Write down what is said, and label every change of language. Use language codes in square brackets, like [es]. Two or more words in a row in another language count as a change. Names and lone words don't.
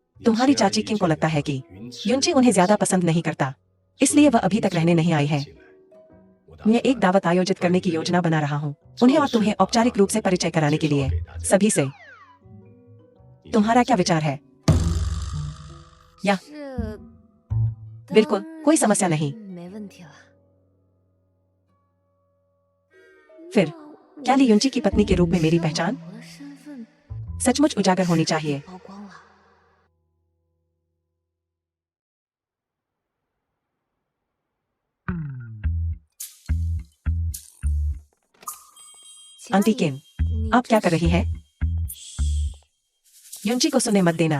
[hi] तुम्हारी चाची किम को लगता है कि युंची उन्हें ज्यादा पसंद नहीं करता, इसलिए वह अभी तक रहने नहीं आई है। मैं एक दावत आयोजित करने की योजना बना रहा हूँ उन्हें और तुम्हें औपचारिक रूप से परिचय कराने के लिए सभी से। तुम्हारा क्या विचार है? या [zh] 这 [hi] बिल्कुल कोई समस्या नहीं। [zh] 没问题了。 [hi] फिर क्या ली युंची की पत्नी के रूप में मेरी पहचान [zh] 我的身份 [hi] सचमुच उजागर होनी चाहिए। [zh] 曝光了。 [hi] आंटी किम, आप क्या कर रही हैं? युंची को सुनने मत देना।